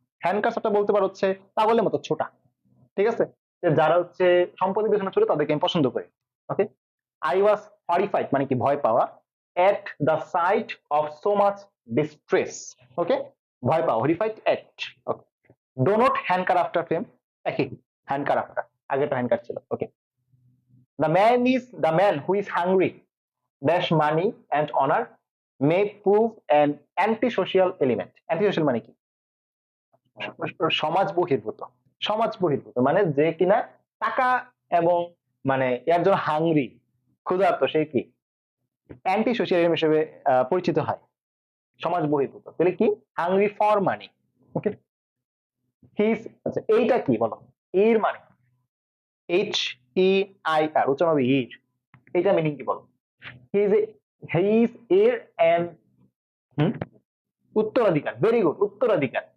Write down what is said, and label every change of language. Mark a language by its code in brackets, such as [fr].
[bn] হ্যাঙ্কার্স একটা বলতে পারো হচ্ছে পাগলের মতো ছোটা, ঠিক আছে, যারা হচ্ছে সম্পদের পেছনে ছোট তাদেরকে আমি পছন্দ করি। [en] okay, I was horrified [bn] মানে কি ভয় পাওয়া, [en] At the sight of so much distress. Okay, [bn] ভয় পাওয়া, [en] Horrified at. Okay, do not hanker after fame, একই, hanker after, আগেটা hanker ছিল। Okay, the man who is hungry dash money and honor may prove an antisocial element. [bn] Antisocial মানে কি, সমাজ বহির্ভূত, সমাজ বহির্ভূত মানে যে কিনা টাকা এবং মানে এর জন্য হাংরি, ক্ষুধার্ত, সে কি অ্যান্টি সোশিয়াল হিসেবে পরিচিত হয়, সমাজ বহির্ভূত। তাহলে কি, hungry for money. Okay, his, আচ্ছা এইটা কি বলো, এর মানে এইচ ই আই আর, উচ্চারণ হবে ইর, এইটা মিনিং কি বলো, হিজ হিজ এর এন্ড উত্তরাধিকার, ভেরি গুড, উত্তরাধিকার।